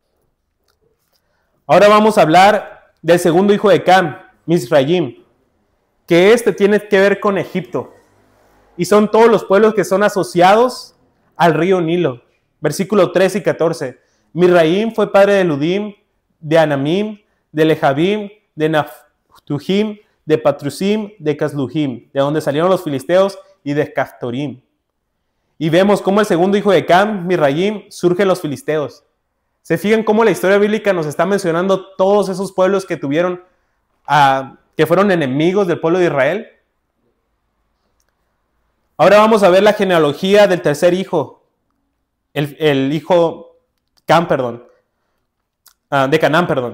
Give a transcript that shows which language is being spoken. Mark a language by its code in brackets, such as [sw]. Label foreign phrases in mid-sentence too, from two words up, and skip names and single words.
[es] Ahora vamos a hablar del segundo hijo de Cam, Misraim, que tiene que ver con Egipto. Y son todos los pueblos que son asociados al río Nilo. Versículos 13 y 14. Misraim fue padre de Ludim, de Anamim, de Lehabim, de Naftujim, de Patrusim, de Casluhim, de donde salieron los filisteos, y de Caftorim. Y vemos cómo el segundo hijo de Cam, Misraim, surgen los filisteos. ¿Se fijan cómo la historia bíblica nos está mencionando todos esos pueblos que tuvieron, que fueron enemigos del pueblo de Israel? Ahora vamos a ver la genealogía del tercer hijo, el hijo de Canaán, perdón.